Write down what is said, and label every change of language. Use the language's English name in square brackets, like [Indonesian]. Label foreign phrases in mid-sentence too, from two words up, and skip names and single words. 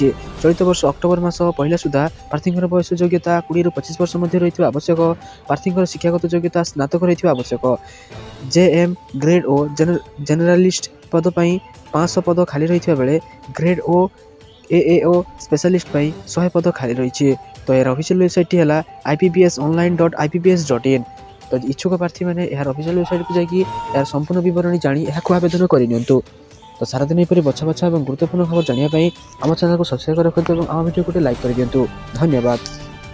[Odia] ଚଳିତ ବର୍ଷ ଅକ୍ଟୋବର ମାସ ପହିଲା ସୁଦ୍ଧା ପ୍ରାର୍ଥୀଙ୍କର ବୟସ ଯୋଗ୍ୟତା 20ରୁ 25 ବର୍ଷ ମଧ୍ୟରେ ରହିଥିବା ଆବଶ୍ୟକ। ପ୍ରାର୍ଥୀଙ୍କର ଶିକ୍ଷାଗତ ଯୋଗ୍ୟତା ସ୍ନାତକ ରହିଥିବା ଆବଶ୍ୟକ। JM ଗ୍ରେଡ୍ ଓ ଜେନେରାଲିଷ୍ଟ ପଦ ପାଇଁ 500 ପଦ ଖାଲି ରହିଥିବା ବେଳେ ଗ୍ରେଡ୍ ଓ AAO ସ୍ପେଶାଲିଷ୍ଟ ପାଇଁ 100 ପଦ ଖାଲି ରହିଛି। ତ ଏହାର ଅଫିସିଆଲ ୱେବସାଇଟଟି ହେଲା ipbs.online.ippbs.in। ତ ଇଚ୍ଛୁକ ପ୍ରାର୍ଥୀମାନେ ଏହାର ଅଫିସିଆଲ ୱେବସାଇଟକୁ ଯାଇକି ଏହାର ସମ୍ପୂର୍ଣ୍ଣ ବିବରଣୀ ଜାଣି ଏହାକୁ ଆବେଦନ କରିନିଅନ୍ତୁ। ତ ସାରାଦିନ ଏପରି ବଛା ବଛା ଏବଂ ଗୁରୁତ୍ୱପୂର୍ଣ୍ଣ ଖବର ଜାଣିବା ପାଇଁ ଆମ ଚ୍ୟାନେଲକୁ ସବସ୍କ୍ରାଇବ ରଖନ୍ତୁ ଏବଂ ଆମ ଭିଡ଼ିଓକୁ ଗୋଟେ ଲାଇକ୍ କରିଦିଅନ୍ତୁ। ଧନ୍ୟବାଦ।